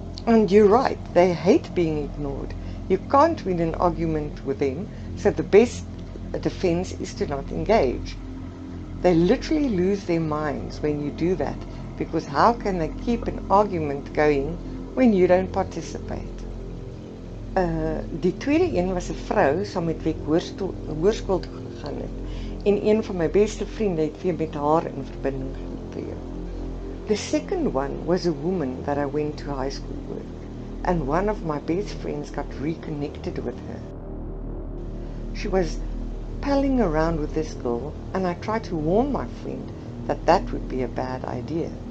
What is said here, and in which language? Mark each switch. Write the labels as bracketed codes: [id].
[en] And you're right, they hate being ignored. You can't win an argument with them, so the best defense is to not engage. They literally lose their minds when you do that, because how can they keep an argument going when you don't participate? [af] Die tweede een was 'n vrou saam met wie ek hoërskool toe gegaan het. En een van my beste vriende het weer met haar in verbinding getree. [en] The second one was a woman that I went to high school with, and one of my best friends got reconnected with her. She was palling around with this girl, and I tried to warn my friend that that would be a bad idea.